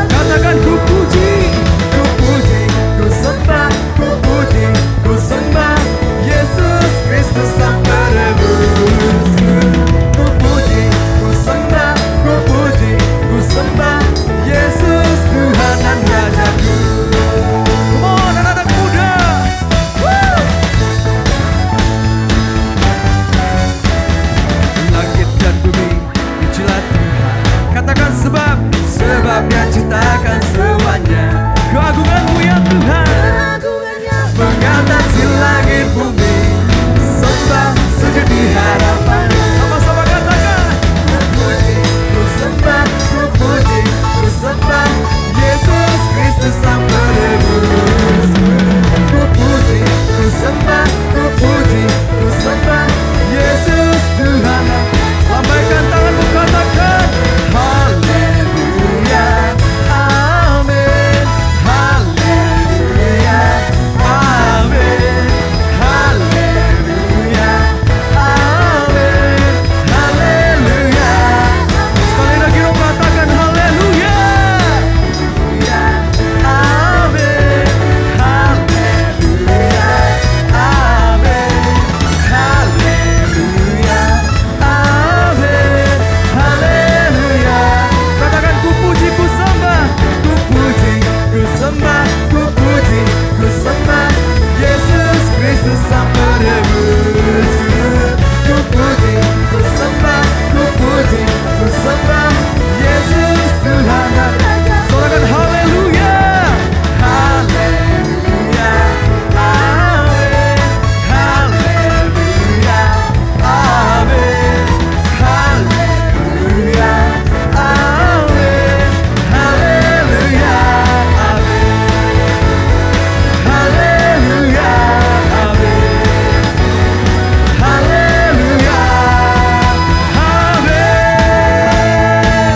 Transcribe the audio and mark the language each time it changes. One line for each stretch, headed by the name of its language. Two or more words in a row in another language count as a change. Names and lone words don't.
Indonesian: Katakan ku puji, ku puji, ku sembah, ku puji, ku sembah Yesus Kristus Sang Penebusku. Ku puji, ku sembah, ku puji, ku sembah Yesus Tuhan dan Rajaku.
English: Come on
Indonesian: anak-anak muda. Woo! Langit dan bumi dijilat Tuhan. Katakan sebab Dia ciptakan semuanya. Keagungan-Mu ya Tuhan mengatasi langit bumi. Sembah sujud di hadapan. Sama-sama katakan. Ku puji, ku sembah, ku puji, ku sembah Yesus Kristus Sang Penebus. Ku puji, ku sembah, ku puji, ku sembah Yesus Tuhan. Lambaikan tanganmu, katakan haleluya, amin, haleluya, amin, haleluya, amin, haleluya. Sekali lagi dong katakan haleluya, amin, haleluya, amin, haleluya, amin, haleluya. Katakan ku puji, ku sembah, ku puji, ku sembah, ku puji, ku sembah Yesus Kristus Sang Penebus. Ku puji, ku sembah, ku puji, ku sembah Yesus Tuhan dan Raja. Sorakan haleluya, haleluya, amin, haleluya, amin, haleluya, amin, haleluya, amin, haleluya, amin, haleluya, amin.